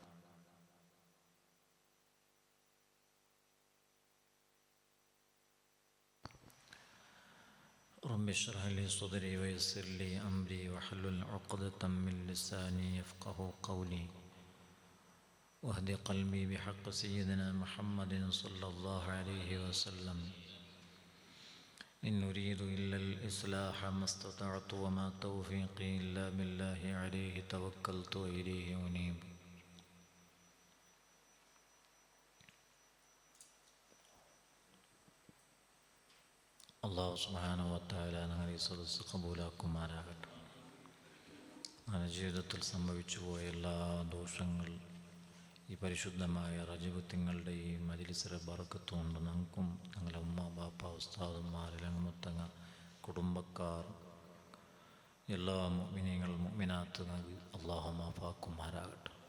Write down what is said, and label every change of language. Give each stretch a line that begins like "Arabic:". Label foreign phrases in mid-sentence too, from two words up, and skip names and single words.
Arabic: رب اشرح لي صدري ويسر لي أمري واحلل عقدة من لساني يفقه قولي واهد قلبي بحق سيدنا محمد صلى الله عليه وسلم. إن أريد إلا الإصلاح ما استطعت وما توفيقي إلا بالله عليه توكلت وإليه أنيب. الله سبحانه وتعالى
Malayalam: ഞങ്ങളുടെ ഈ സദസ്സ് കബൂലാക്കുമാറാകട്ടെ. നമ്മുടെ ജീവിതത്തിൽ സംഭവിച്ചു പോയ എല്ലാ ദോഷങ്ങൾ ഈ പരിശുദ്ധമായ റജബ് തിങ്ങളുടെ ഈ മജ്‌ലിസിലെ ബറക്കത്ത് കൊണ്ട് ഞങ്ങൾക്കും ഞങ്ങളുടെ ഉമ്മ ബാപ്പ ഉസ്താദുമാർ ലങ്ങമുത്തങ്ങ കുടുംബക്കാർ എല്ലാ മുഅ്മിനീങ്ങൾ മുഅ്മിനാത്തുകൾക്ക് അള്ളാഹു മാഫാക്കുമാറാകട്ടെ.